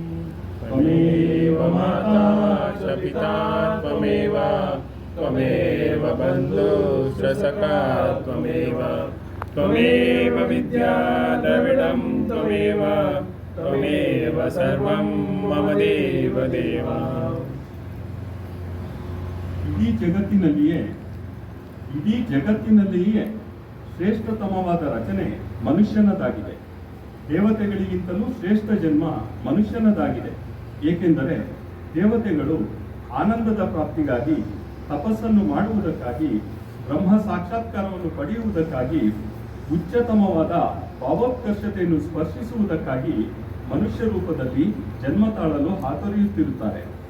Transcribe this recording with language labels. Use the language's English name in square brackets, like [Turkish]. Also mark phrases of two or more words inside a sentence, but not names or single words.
[Sanskrit] त्वमेव माता च पिता त्वमेव त्वमेव बन्धुश्च सखा त्वमेव त्वमेव विद्या द्रविडं त्वमेव त्वमेव सर्वं मम देव देव. [Kannada] ಇಡೀ ಜಗತ್ತಿನಲ್ಲಿಯೇ ಶ್ರೇಷ್ಠತಮವಾದ ರಚನೆ ಮನುಷ್ಯನದಾಗಿದೆ. ದೇವತೆಗಳಿಗಿಂತಲೂ ಶ್ರೇಷ್ಠ ಜನ್ಮ ಮನುಷ್ಯನದಾಗಿದೆ. ಏಕೆಂದರೆ ದೇವತೆಗಳು ಆನಂದದ ಪ್ರಾಪ್ತಿಗಾಗಿ, ತಪಸ್ಸನ್ನು ಮಾಡುವುದಕ್ಕಾಗಿ, ಬ್ರಹ್ಮ ಸಾಕ್ಷಾತ್ಕಾರವನ್ನು ಪಡೆಯುವುದಕ್ಕಾಗಿ, ಉಚ್ಚತಮವಾದ ಭಾವೋತ್ಕರ್ಷತೆಯನ್ನು ಸ್ಪರ್ಶಿಸುವುದಕ್ಕಾಗಿ ಮನುಷ್ಯ ರೂಪದಲ್ಲಿ ಜನ್ಮ ತಾಳಲು ಹಾತೊರೆಯುತ್ತಿರುತ್ತಾರೆ.